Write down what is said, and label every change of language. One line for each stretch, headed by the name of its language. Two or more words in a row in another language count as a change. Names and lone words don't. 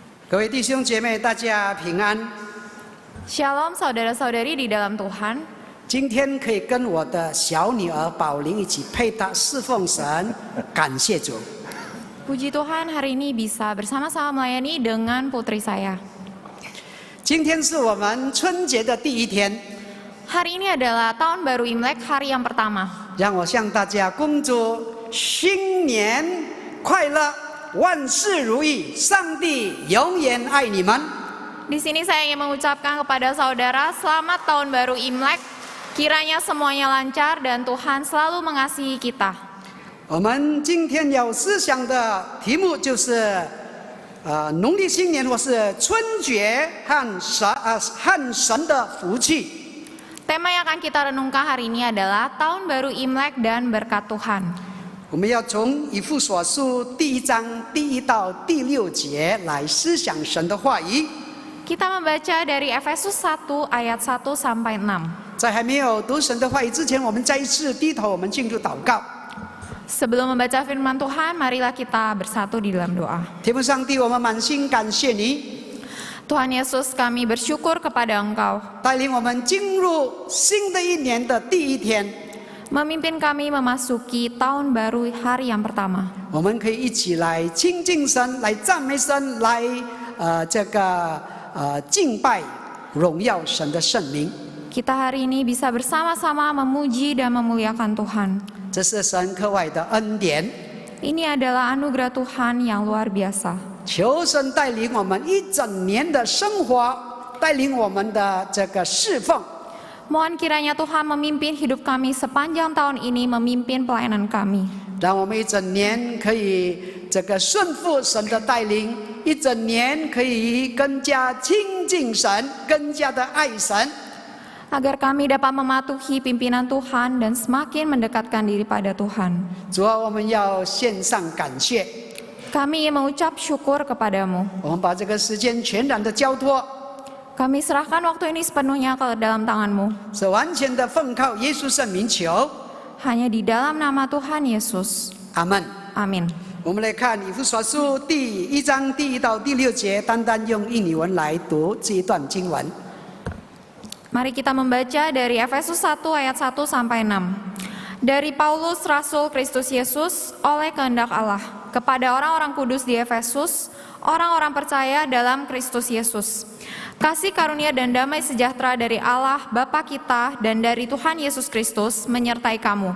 Chinese: 各位弟兄姐妹，大家平安。
Indonesian: Shalom saudara-saudari di dalam Tuhan.
Chinese: 今天可以跟我的小女儿宝玲一起配搭侍奉神，感谢主。
Indonesian: Puji Tuhan, hari ini bisa bersama-sama melayani dengan putri saya.
Chinese: 今天是我们春节的第一天，
Indonesian: Hari ini adalah tahun baru Imlek, hari yang pertama.
Chinese: 让我向大家恭祝新年快乐，万事如意，上帝永远爱你们。
Indonesian: Di sini saya ingin mengucapkan kepada saudara, selamat tahun baru Imlek. Kiranya semuanya lancar dan Tuhan selalu mengasihi kita.
Chinese: 我们今天有思想的题目就是农历新年或是春节和神的福气。
Indonesian: Tema yang akan kita renungkan hari ini adalah tahun baru Imlek dan berkat Tuhan.
Chinese: 我们要从以弗所书第1章第1到第6节来思想神的话语。
Indonesian: Kita membaca dari Efesus 1 ayat 1 sampai 6.
Chinese: 在还没有读神的话语之前，我们再一次低头，我们进入祷告。
Indonesian: Sebelum membaca firman Tuhan, marilah kita bersatu di dalam doa.
Chinese: 天父上帝，我们满心感谢你，
Indonesian: Tuhan Yesus, kami bersyukur kepada Engkau,
Chinese: 带领我们进入新的一年的第一天，
Indonesian: memimpin kami memasuki tahun baru hari yang pertama.
Chinese: 我们可以一起来亲近神，来赞美神，来敬拜荣耀神的圣名。
Indonesian: Kita hari ini bisa bersama-sama memuji dan memuliakan Tuhan.
Chinese: 这是神课外的恩典，
Indonesian: Ini adalah anugerah Tuhan yang luar biasa.
Chinese: 求神带领我们一整年的生活，带领我们的这个侍奉。
Indonesian: Mohon kiranya Tuhan memimpin hidup kami sepanjang tahun ini, memimpin pelayanan kami.
Chinese: 让我们一整年可以顺服神的带领，一整年可以更加亲近神，更加的爱神。
Indonesian: Agar kami dapat mematuhi pimpinan Tuhan dan semakin mendekatkan diri pada Tuhan.
Chinese: 主啊，我们要献上感谢，
Indonesian: Kami ingin mengucap syukur kepadamu.
Chinese: 我们把这个时间全然的交托，
Indonesian: Kami serahkan waktu ini sepenuhnya ke dalam tangan-Mu.
Chinese: 是完全的奉靠耶稣圣名求，
Indonesian: Hanya di dalam nama Tuhan Yesus.
Chinese: 阿门。
Indonesian: Amin.
Chinese: 我们来看以弗所书第1章第1到第6节，单单用印尼文来读这一段经文。
Indonesian: Mari kita membaca dari Efesus 1 ayat 1 sampai 6. Dari Paulus, Rasul Kristus Yesus, oleh kehendak Allah, kepada orang-orang kudus di Efesus, orang-orang percaya dalam Kristus Yesus. Kasih karunia dan damai sejahtera dari Allah Bapa kita dan dari Tuhan Yesus Kristus menyertai kamu.